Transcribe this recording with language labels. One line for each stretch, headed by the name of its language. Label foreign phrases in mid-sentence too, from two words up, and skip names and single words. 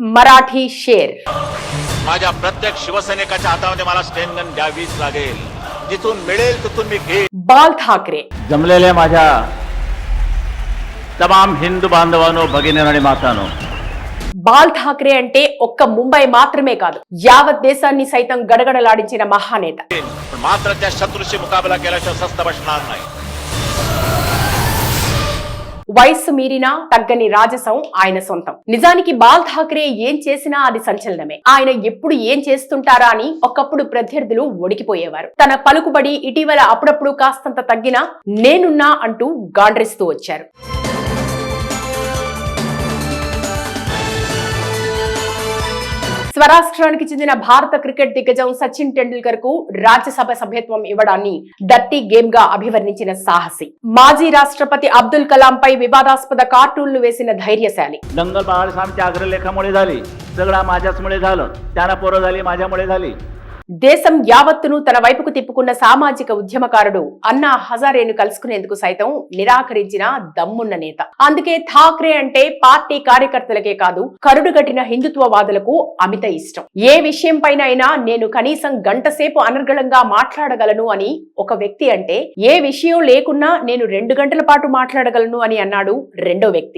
Marathi: मराठी शेर माझ्या प्रत्येक शिवसैनिकाच्या हातामध्ये मला स्टेनगन द्यावीच लागेल. जिथून मिळेल तिथून मी घेईन. बाल ठाकरे जमलेल्या माझ्या तमाम हिंदू बांधवांनो, भगिनींनो आणि मातांनो,
Telugu: బాల్ ఠాక్రే అంటే ఒక్క ముంబై మాత్రమే కాదు, యావత్ దేశాన్ని సైతం గడగడలాడించిన మహానేత.
Marathi: मात्र त्या शत्रूशी मुकाबला केल्याशिवाय स्वस्थ बसणार नाही.
Telugu: వయస్సు మీరినా తగ్గని రాజసం ఆయన సొంతం. నిజానికి బాల్ ఠాక్రే ఏం చేసినా అది సంచలనమే. ఆయన ఎప్పుడు ఏం చేస్తుంటారా అని ఒకప్పుడు ప్రత్యర్థులు ఒడికిపోయేవారు. తన పలుకుబడి ఇటీవల అప్పుడప్పుడు కాస్తంత తగ్గినా నేనున్నా అంటూ గాండ్రిస్తూ వచ్చారు. స్వరాష్ట్రానికి చెందిన భారత క్రికెట్ దిగ్గజం సచిన్ టెండూల్కర్ కు రాజ్యసభ సభ్యత్వం ఇవ్వడాన్ని డర్టీ గేమ్ గా అభివర్ణించిన సాహసి, మాజీ రాష్ట్రపతి అబ్దుల్ కలాం పై వివాదాస్పద కార్టూన్లు వేసిన ధైర్యశాలి.
Marathi: दंगल बाळासाहेबांच्या अग्रलेखामुळे झाली, सगळा माझ्याचमुळे झालं, त्यांना पोरं झाली, माझ्यामुळे झाली.
Telugu: దేశం యావత్తును తన వైపుకు తిప్పుకున్న సామాజిక ఉద్యమకారుడు అన్నా హజారేను కలుసుకునేందుకు సైతం నిరాకరించిన దమ్మున్న నేత. అందుకే ఠాక్రే అంటే పార్టీ కార్యకర్తలకే కాదు, కరుడుగట్టిన హిందుత్వవాదులకు అమిత ఇష్టం. ఏ విషయం పైన అయినా నేను కనీసం గంట సేపు అనర్గళంగా మాట్లాడగలను అని ఒక వ్యక్తి అంటే, ఏ విషయం లేకున్నా నేను 2 గంటల పాటు మాట్లాడగలను అని అన్నాడు రెండో వ్యక్తి.